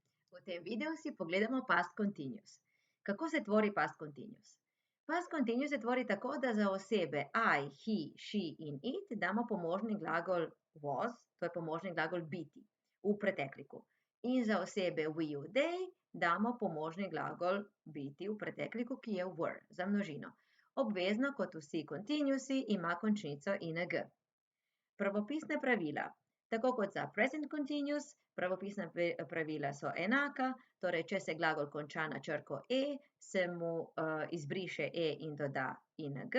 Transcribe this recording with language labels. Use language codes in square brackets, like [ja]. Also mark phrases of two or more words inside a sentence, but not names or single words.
[sl] V tem videu si pogledamo [en] past continuous. [sl] Kako se tvori [en] past continuous? Past continuous [sl] se tvori tako, da za osebe [en] I, he, she [sl] in it damo pomožni glagol was, to je pomožni glagol biti v pretekliku. In za osebe [en] we, you, they [sl] damo pomožni glagol biti v pretekliku, ki je were za množino. Obvezno, kot vsi continuousi, ima končnico ing. Pravopisne pravila. Tako kot za [en] present continuous, [sl] pravopisna pravila so enaka, torej če se glagol konča na črko e, se mu izbriše e in doda ing.